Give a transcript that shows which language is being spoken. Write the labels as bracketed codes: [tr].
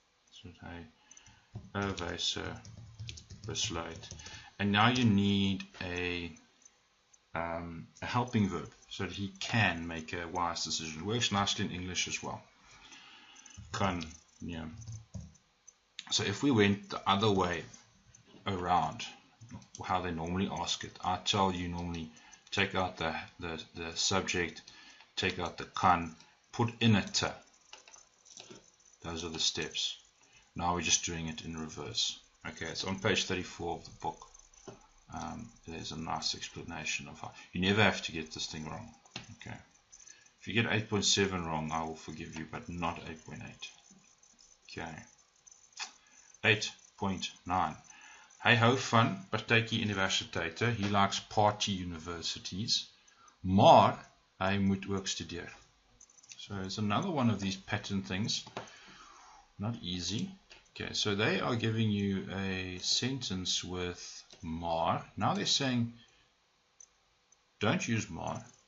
[af] So that hy, 'n wyse besluit. [en] And now you need a helping verb so that he can make a wise decision. It works nicely in English as well. Kan, yeah. So if we went the other way around, how they normally ask it, I tell you normally take out the subject, take out the kan, put in a te. Those are the steps. Now we're just doing it in reverse. Okay, it's on page 34 of the book. There's a nice explanation of how you never have to get this thing wrong. Okay, if you get 8.7 wrong, I will forgive you, but not 8.8. Okay, 8.9. [af] Hy hou van partytjie universiteite. [en] He likes party universities. Maar hy moet ook studeer. So it's another one of these pattern things. Not easy. Okay, so they are giving you a sentence with maar. Now they're saying, don't use maar.